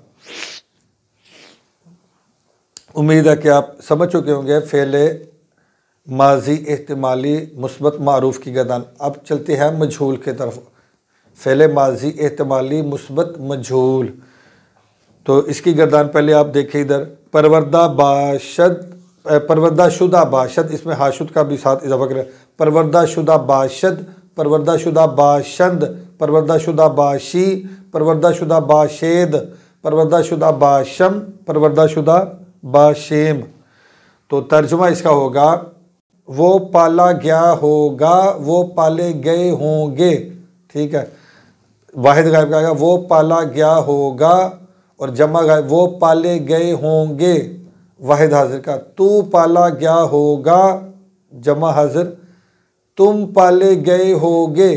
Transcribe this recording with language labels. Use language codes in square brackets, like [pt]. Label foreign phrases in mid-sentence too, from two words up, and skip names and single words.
[ur] امید ہے کہ آپ سمجھ چکے ہوں گے فعل ماضی احتمالی مثبت معروف کی گردان۔ اب چلتے ہیں مجہول کے طرف، فعل ماضی احتمالی مثبت مجہول۔ تو اس کی گردان پہلے آپ دیکھیں ادھر، [fa] پروردہ باشد، پروردہ شدہ باشد، [ur] اس میں حاشد کا بھی ساتھ اضافہ کریں، [fa] پروردہ شدہ باشد، پروردہ شدہ باشند، پروردہ شدہ باشی، پروردہ شدہ باشید، پروردہ شدہ باشم، پروردہ شدہ باشیم۔ [ur] تو ترجمہ اس کا ہوگا وہ پالا گیا ہوگا، وہ پالے گئے ہوں گے، ٹھیک ہے۔ واحد غائب کا آگا وہ پالا گیا ہوگا، اور جمع غائب وہ پالے گئے ہوں گے، واحد حاضر کا تو پالا گیا ہوگا، جمع حاضر تم پالے گئے ہوگے۔